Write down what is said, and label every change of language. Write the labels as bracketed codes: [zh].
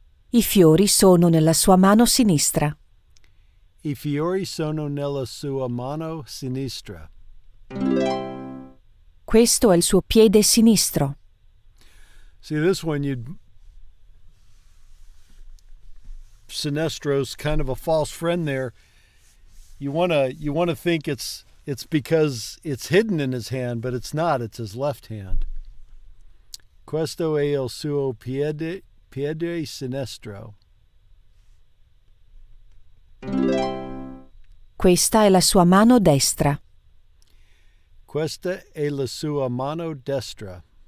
[it] I fiori sono nella sua mano sinistra. I fiori sono nella sua mano sinistra. Questo è il suo piede sinistro. [en] See, this one, Sinestro's kind of a false friend there. You wanna think it's because it's hidden in his hand, but it's not. It's his left hand. [it] Questo è il suo piede sinistro. Questa è la sua mano destra. Questa è la sua mano destra.